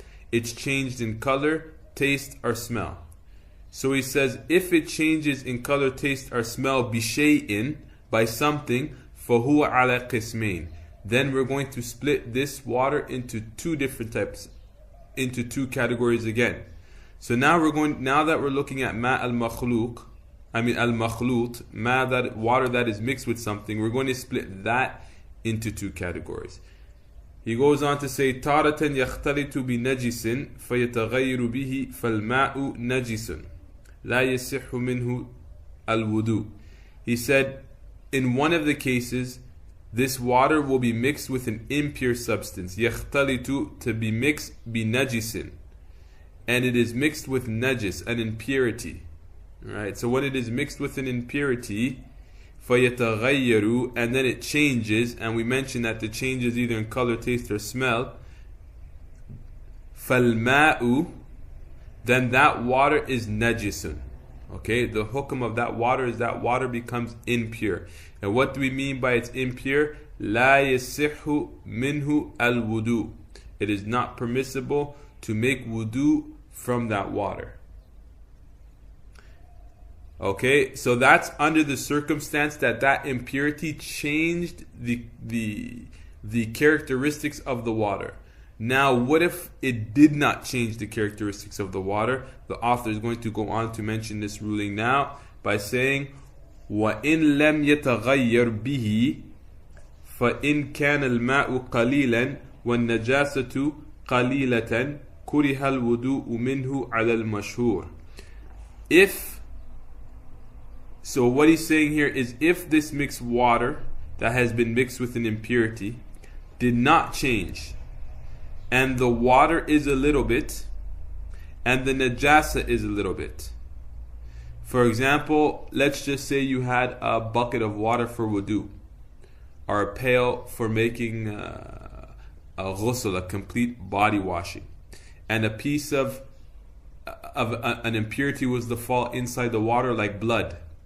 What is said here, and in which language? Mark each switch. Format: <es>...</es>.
<en>it's changed in color, taste, or smell. So he says, if it changes in color, taste, or smell,</en> <ar>بِشَيْءٍ,</ar> <en>by something,</en> <ar>فَهُوَ عَلَى قِسْمَيْنِ,</ar> <en>then we're going to split this water into two different types, into two categories again. So now that we're looking at ma al-makhluq, al-makhlut, that water that is mixed with something, we're going to split that into two categories. He goes on to say,</en> <ar>تارة يختلط بنجس فيتغير به فالماء نجس لا يصح منه الوضوء.</ar> <en>He said, in one of the cases, this water will be mixed with an impure substance.</en> <ar>يختلط,</ar> <en>to be mixed,</en> <ar>بنجس,</ar> <en>and it is mixed with najis, an impurity. Right? So when it is mixed with an impurity,</en> <ar>فَيَتَغَيَّرُ,</ar> <en>and then it changes, and we mentioned that the change is either in color, taste, or smell.</en> <ar>فَالْمَاءُ,</ar> <en>then that water is najisun. Okay, the hukm of that water is that water becomes impure. And what do we mean by it's impure?</en> <ar>لَا يَصِحُّ مِنْهُ الْوُضُوء.</ar> <en>It is not permissible to make wudu from that water. Okay, so that's under the circumstance that impurity changed the characteristics of the water. Now, what if it did not change the characteristics of the water? The author is going to go on to mention this ruling now by saying,</en> <ar>وَإِن لَمْ يَتَغَيَّرْ بِهِ فَإِن كَانَ الْمَاءُ قَلِيلًا وَالنَّجَاسَةُ قَلِيلَةً كُرِهَ الْوُضُوءُ مِنْهُ عَلَى الْمَشْهُورِ.</ar> <en>So what he's saying here is, if this mixed water that has been mixed with an impurity did not change, and the water is a little bit, and the najasa is a little bit. For example, let's just say you had a bucket of water for wudu, or a pail for making a ghusl, a complete body washing, and a piece of an impurity was to fall inside the water, like blood.</en>